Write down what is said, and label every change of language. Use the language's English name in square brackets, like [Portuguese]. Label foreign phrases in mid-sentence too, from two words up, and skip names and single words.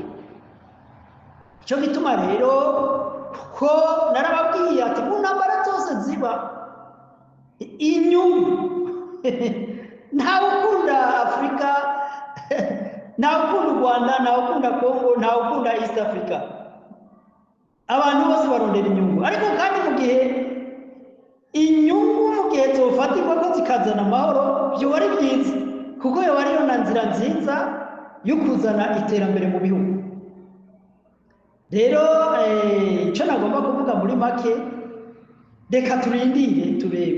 [Kinyarwanda] Icyo gituma rero ko narababwiye ati mu ntambara zose ziba inyungu ntawe ukunda Afurika ntawe ukunda u Rwanda, ntawe ukunda Congo, ntawe ukunda East Africa. Abantu bose barondera inyungu, ariko kandi mu gihe inyungu mu gihe zofatirwa ko zikazana amahoro byo ari byiza, kuko yo ariyo na nzira nziza yo kuzana iterambere mu bihugu. Rero icyo nagomba kuvuga muri make, reka turindire turebe.